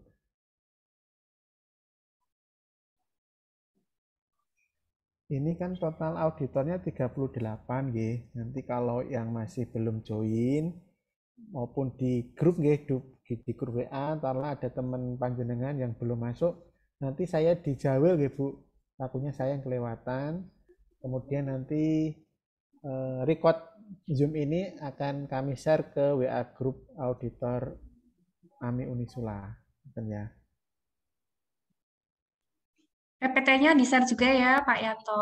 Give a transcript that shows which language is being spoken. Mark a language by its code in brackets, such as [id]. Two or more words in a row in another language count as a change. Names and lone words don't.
[id] Ini kan total auditornya 38 nggih. Nanti kalau yang masih belum join maupun di grup nggih, di grup WA taruhlah ada teman panjenengan yang belum masuk, nanti saya dijawel nggih Bu. Takutnya saya yang kelewatan. Kemudian nanti Zoom ini akan kami share ke WA grup auditor AMI Unisula. Ya. PPT-nya di-share juga ya, Pak Yanto.